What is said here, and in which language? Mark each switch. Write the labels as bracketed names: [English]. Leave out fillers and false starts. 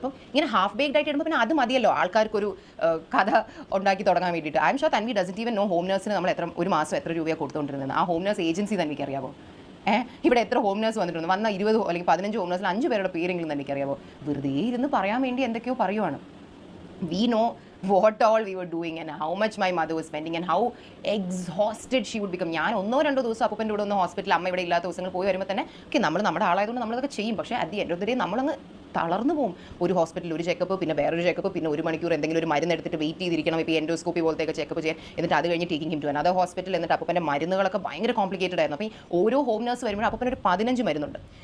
[Malayalam] അപ്പം ഇങ്ങനെ half baked ആയിട്ട് ഇടുമ്പോൾ പിന്നെ അത് മതിയല്ലോ ആൾക്കാർക്കൊരു കഥ ഉണ്ടാക്കി തുടങ്ങാൻ വേണ്ടിയിട്ട്. [English] I'm sure Tanvi doesn't even know home നഴ്സിന് [Malayalam] നമ്മൾ ഒരു മാസം എത്ര രൂപയാണ് കൊടുത്തുകൊണ്ടിരുന്നത്. ആ ഹോം നഴ്സ് ഏജൻസി തനിക്ക് അറിയാമോ? ഇവിടെ എത്ര ഹോം നഴ്സ് വന്നിട്ടുണ്ട്? വന്ന 20 അല്ലെങ്കിൽ 15 ഹോം നഴ്സിൽ 5 പേരുടെ പേരെങ്കിലും തനിക്ക് അറിയാമോ? വെറുതെ ഇരുന്ന് പറയാൻ വേണ്ടി എന്തൊക്കെയോ പറയുവാണ്. [English] We know what all we were doing and how much my mother was spending and how exhausted she would become. [Malayalam] ഞാൻ 1-2 ദിവസം അപ്പൂപ്പൻ്റെ കൂടെ ഒന്ന് ഹോസ്പിറ്റലിൽ അമ്മ ഇവിടെ ഇല്ലാത്ത ദിവസങ്ങൾ പോയി വരുമ്പോൾ തന്നെ ഓക്കെ നമ്മൾ നമ്മുടെ ആളായതുകൊണ്ട് നമ്മളതൊക്കെ ചെയ്യും. പക്ഷേ [English] at the end of the day [Malayalam] നമ്മളങ്ങ് തളർന്നു പോകും. ഒരു ഹോസ്പിറ്റലിൽ ഒരു ചെക്കപ്പ്, പിന്നെ വേറൊരു ചെക്കപ്പ്, പിന്നെ 1 മണിക്കൂർ എന്തെങ്കിലും ഒരു മരുന്ന് എടുത്തിട്ട് വെയിറ്റ് ചെയ്തിരിക്കണം. ഇപ്പോൾ എൻഡോസ്കോപ്പി പോലത്തെയൊക്കെ ചെക്കപ്പ് ചെയ്യാൻ, എന്നിട്ട് അത് കഴിഞ്ഞ് [English] Taking him to another hospital. [Malayalam] എന്നിട്ട് അപ്പൂപ്പൻ്റെ മരുന്നുകളൊക്കെ ഭയങ്കര കോംപ്ലിക്കേറ്റഡ് ആയിരുന്നു. അപ്പോൾ ഈ ഓരോ ഹോം നേഴ്സ് വരുമ്പോഴും അപ്പൂപ്പന് ഒരു 15 മരുന്നുണ്ട്.